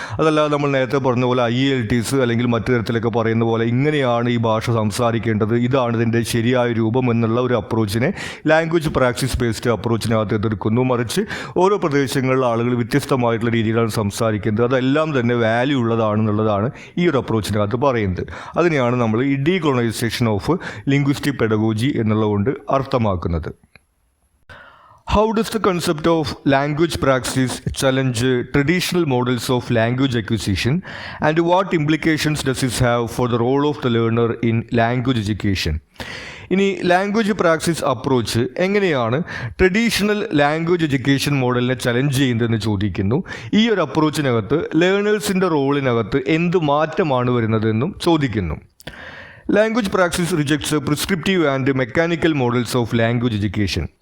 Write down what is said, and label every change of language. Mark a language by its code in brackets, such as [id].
[ml] അതല്ലാതെ നമ്മൾ നേരത്തെ പറഞ്ഞ പോലെ IELTS അല്ലെങ്കിൽ മറ്റു തരത്തിലൊക്കെ പറയുന്ന പോലെ ഇങ്ങനെയാണ് ഈ ഭാഷ സംസാരിക്കേണ്ടത്, ഇതാണ് ഇതിൻ്റെ ശരിയായ രൂപം എന്നുള്ള ഒരു അപ്രോച്ചിനെ ലാംഗ്വേജ് പ്രാക്ടീസ് ബേസ്ഡ് അപ്രോച്ചിനകത്ത് എതിർക്കുന്നു. മറിച്ച് ഓരോ പ്രദേശങ്ങളിലെ ആളുകൾ വ്യത്യസ്തമായിട്ടുള്ള രീതിയിലാണ് സംസാരിക്കുന്നത്, അതെല്ലാം തന്നെ വാല്യൂ ഉള്ളതാണെന്നുള്ളതാണ് ഈ ഒരു അപ്രോച്ചിനകത്ത് പറയുന്നത്. അതിനെയാണ് നമ്മൾ ഈ ഡീകോളനൈസേഷൻ ഓഫ് ലിംഗ്വിസ്റ്റിക് പെഡഗോജി എന്നുള്ളതുകൊണ്ട് അർത്ഥമാക്കുന്നത്. [en] How does the concept of language praxis challenge traditional models of language acquisition, and what implications does this have for the role of the learner in language education? [ml] ഇനി language practice approach എങ്ങനെയാണ് traditional language education മോഡലിനെ challenge ചെയ്യുന്നതെന്ന് ചോദിക്കുന്നു. ഈ ഒരു അപ്രോച്ചിനകത്ത് ലേണേഴ്സിൻ്റെ റോളിനകത്ത് എന്ത് മാറ്റമാണ് വരുന്നതെന്നും ചോദിക്കുന്നു. [en] Language practice rejects prescriptive and mechanical models of language education.